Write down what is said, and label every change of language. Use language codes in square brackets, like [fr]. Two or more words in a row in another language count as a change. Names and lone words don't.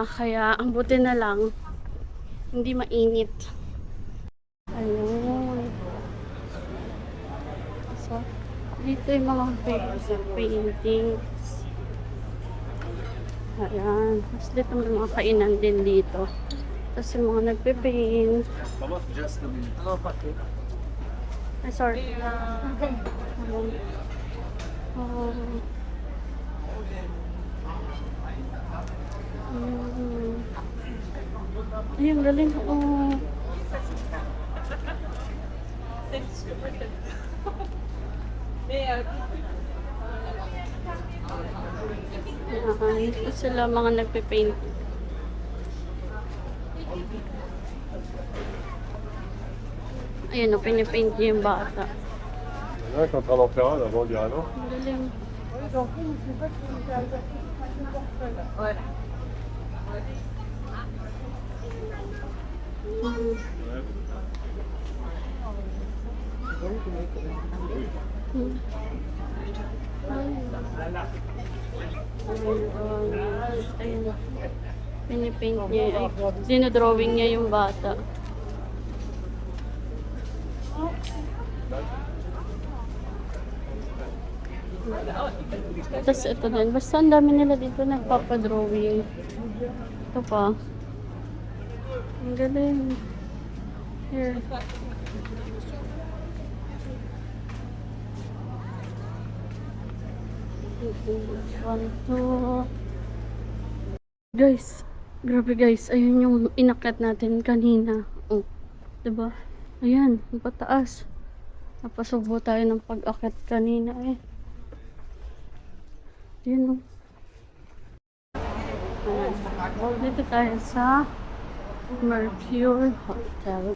[tl] Kaya ang buti na lang hindi mainit. Ayun. So, dito yung mga paintings. Ayan. Tapos dito may mga kainan din dito. Tapos yung mga nagpe-paint. [en] Just a minute. [tl] Ay, sorry. Ayun, galing. Ito sila mga nagpe-paint. Ayan o, pinipaint niya yung bata. [fr] Il y en a qui sont en train d'en faire un avant de dire ah non. [tl] Ang galing. [fr] Ouais. [tl] Ayun. Pinipaint niya. Ay, dinodrawing niya yung bata. Tapos ito din. Basta ang dami nila dito nagpapadrawing. Ito pa. Ang galing. [en] Here. One, two. [tl] Guys, grabe guys. Ayun yung inakyat natin kanina. Oh, diba? Ayan, ang pataas. Napasubo tayo ng pag-akit kanina eh. Ayan o. Dito tayo sa Mercure Hotel.